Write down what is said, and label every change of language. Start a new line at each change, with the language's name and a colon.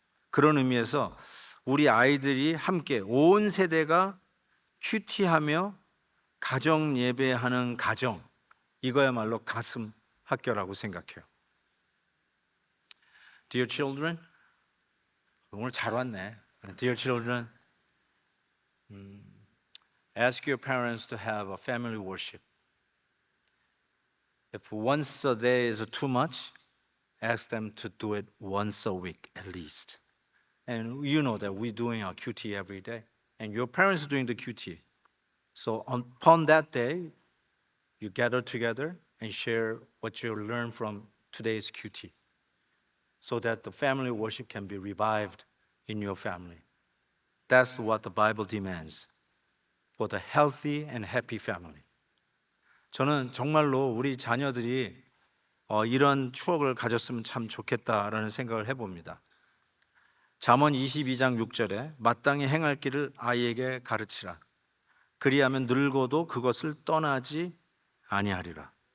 Korean: 그런 의미에서 우리 아이들이 함께 온 세대가 큐티하며 가정 예배하는 가정, 이거야말로 가슴 학교라고 생각해요.
English: Dear children,
Korean: 오늘 잘 왔네.
English: Dear children, ask your parents to have a family worship. If once a day is too much, ask them to do it once a week at least. And you know that we're doing our QT every day, and your parents are doing the QT. So upon that day, you gather together and share what you learned from today's QT, so that the family worship can be revived in your family. That's what the Bible demands for the healthy and happy family.
Korean: 저는 정말로 우리 자녀들이 이런 추억을 가졌으면 참 좋겠다라는 생각을 해봅니다. 잠언 22장 6절에 마땅히 행할 길을 아이에게 가르치라. 그리하면 늙어도 그것을 떠나지 아니하리라.